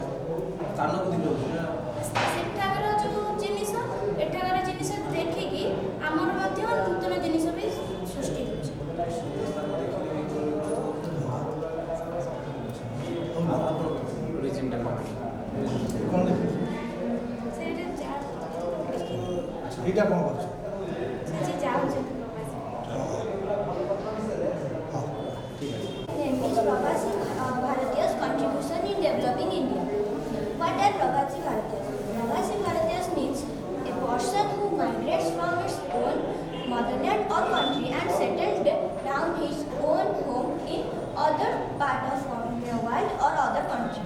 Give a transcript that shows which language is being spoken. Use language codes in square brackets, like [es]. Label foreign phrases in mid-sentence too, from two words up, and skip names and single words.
[or] ସେଠାକାର ଯେଉଁ ଜିନିଷ ଏଠାକାର ଜିନିଷକୁ ଦେଖିକି ଆମର ମଧ୍ୟ ନୂତନ ଜିନିଷ ବି ସୃଷ୍ଟି ହେଉଛି। এইটা କ'ଣ କରୁଛୁ? ସେ ଯାଉଛନ୍ତି [en] Pravasi Bharatiya's contribution in developing India. What are Pravasi Bharatiyas? Pravasi Bharatiyas means a person who migrates from its own motherland or country and settled down his own home in other part of the world or other country.